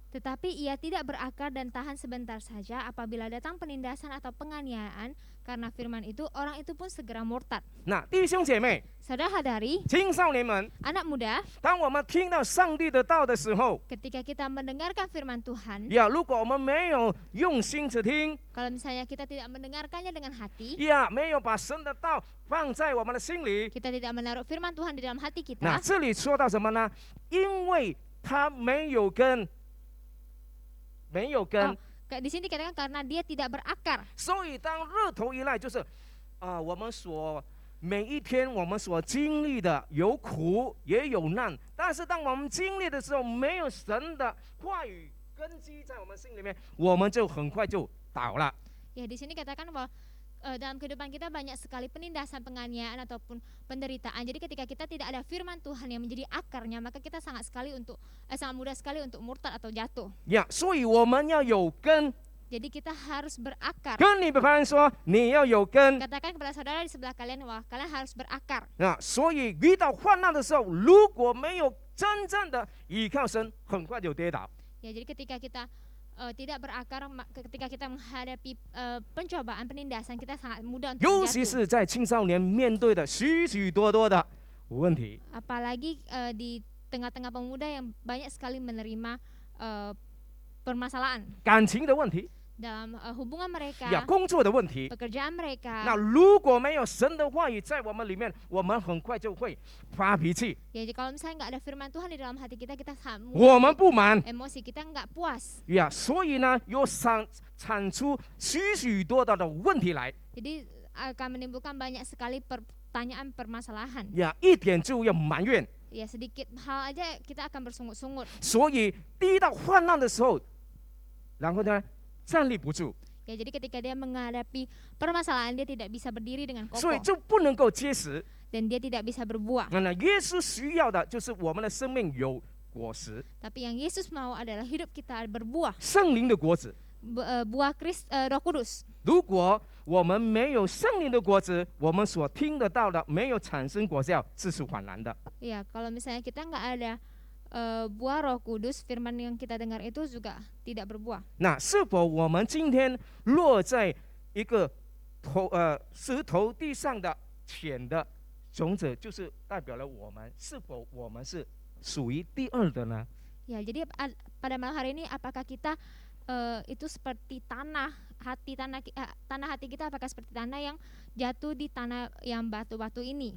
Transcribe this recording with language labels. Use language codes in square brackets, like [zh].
[id] Tetapi ia tidak berakar dan tahan sebentar saja. Apabila datang penindasan atau penganiayaan karena firman itu, orang itu pun segera murtad. [zh] 那弟兄姐妹、 [id] Saudara-saudari, [zh] 青少年们， [id] anak muda, [zh] 当我们听到上帝的道的时候， [id] ketika kita mendengarkan firman Tuhan, [zh] 如果我们没有用心去听， [id] kalau misalnya kita tidak mendengarkannya dengan hati, [zh] 没有把神的道放在我们的心里， [id] kita tidak menaruh firman Tuhan di dalam hati [zh] 那 [id] kita, [zh] 这里说到什么呢？因为他没有根。没有根， [id] di sini dikatakan karena dia tidak berakar. [zh] 所以当日头一来，就是我们每一天我们所经历的有苦也有难，但是当我们经历的时候，没有神的话语根基在我们心里面，我们就很快就倒了。 [id] Ya, di sini katakan bahwa dalam kehidupan kita banyak sekali penindasan, penganiayaan ataupun penderitaan. Jadi ketika kita tidak ada firman Tuhan yang menjadi akarnya, maka kita sangat mudah sekali untuk murtad atau jatuh. [zh] 所以我们要有根。 [id] Jadi kita harus berakar. [zh] 跟你的朋友说，你要有根。 [id] Katakan kepada saudara di sebelah kalian, wah kalian harus berakar. [zh] 所以遇到患难的时候，如果没有真正的依靠神，很快就跌倒。 [id] Ya, jadi ketika kita tidak berakar, ketika kita menghadapi pencobaan, penindasan, kita sangat mudah untuk [zh] 尤其 [id] jatuh. [zh] 是在青少年面对的许多的问题。 [id] Apalagi di tengah-tengah pemuda yang banyak sekali menerima permasalahan [zh] 感情的问题， [id] dalam hubungan mereka, [zh] 工作的问题。 [id] pekerjaan mereka. [zh] 那如果没有神的话语在我们里面，我们很快就会发脾气， [id] Ya, jadi kalau misalnya nggak ada firman Tuhan di dalam hati kita, kita sangat [zh] 我们不满。 [id] emosi, kita nggak puas. [zh] 所以呢，有产出许多的问题来。 [id] Jadi akan menimbulkan banyak sekali pertanyaan permasalahan. [zh] 呀，一点就要埋怨。 [id] Ya sedikit hal aja kita akan bersungut-sungut. [zh] 所以第一到患难的时候，然后呢，站立不住， [id] Ya jadi ketika dia menghadapi permasalahan dia tidak bisa berdiri dengan [zh] 所以 [id] kokoh [zh] 就不能够结实。 [id] dan dia tidak bisa berbuah. [zh] 那耶稣需要的就是我们的生命有果实， [id] Tapi yang Yesus mau adalah hidup kita berbuah, [zh] 圣灵的果子。 [id] buah Roh Kudus. [zh] 如果我们没有圣灵的果子，我们所听得到的没有产生果效，这是缓然的。 [id] Ya kalau misalnya kita nggak ada buah Roh Kudus, firman yang kita dengar itu juga tidak berbuah. [zh] 那是否我们今天落在一个石头地上的浅的种子，就是代表了我们是否我们是属于第二的呢？ [id] Ya jadi pada malam hari ini apakah kita itu seperti tanah hati kita, apakah seperti tanah yang jatuh di tanah yang batu-batu ini?